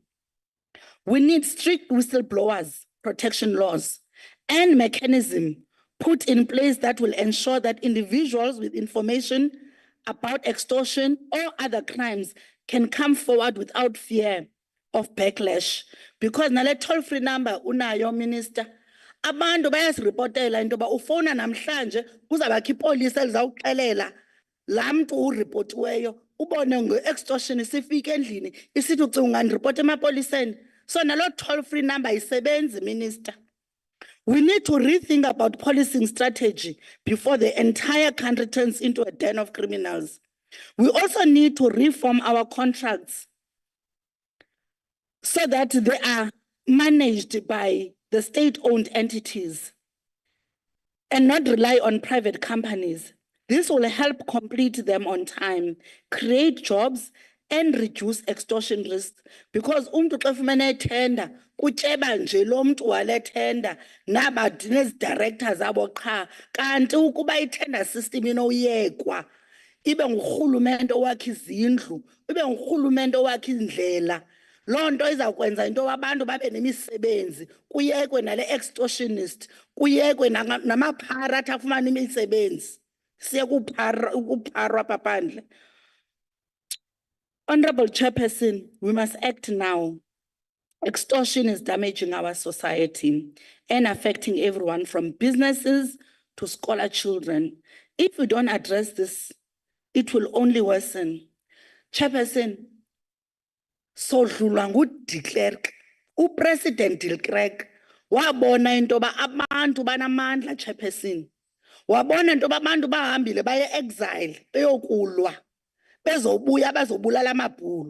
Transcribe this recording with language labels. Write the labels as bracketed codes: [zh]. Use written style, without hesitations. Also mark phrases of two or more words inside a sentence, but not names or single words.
[en] We need strict whistleblowers protection laws and mechanism put in place that will ensure that individuals with information about extortion or other crimes can come forward without fear of backlash. [xh] Because nale [en] toll-free number [xh] unayo, Minister, abantu bayasiripotela into yoba ufowuna namhlanje kuzawubakho ipolisa elizawuxelela laa mntu uripotiweyo ubone nge-extortion sifike endlini isithi ucinga ungandiripota emapoliseni. So nalo [en] toll-free number [xh] ayisebenzi, Minister. [en] We need to rethink about policing strategy before the entire country turns into a den of criminals. We also need to reform our contracts so that they are managed by the state-owned entities and not rely on private companies. This will help complete them on time, create jobs, and reduce extortion risks. [xh] Because umntu xa efumene tender, kutyeba nje lo mntu wale tender, naba nezi-directors abo qha. Kanti ukuba i-tender system inoyekwa, ibe ngurhulumente owakha izindlu, ibe ngurhulumente owakha indlela. Loo nto izawukwenza into abantu babe nemisebenzi, kuyekwe nale extortionist, kuyekwe namaphara athi afumane imisebenzi. Siye kupharwa apha phandle. [en] Honorable Chairperson, we must act now. Extortion is damaging our society and affecting everyone from businesses to scholar children. If we don't address this, it will only worsen. [xh] Chairperson, sodlulwa nguDe Klerk, uPresident De Klerk, wabona into yoba abantu banamandla, Chairperson. Wabona into yoba abantu bahambile baye exile, beyokulwa, bezobuya bazobulala amabhulu.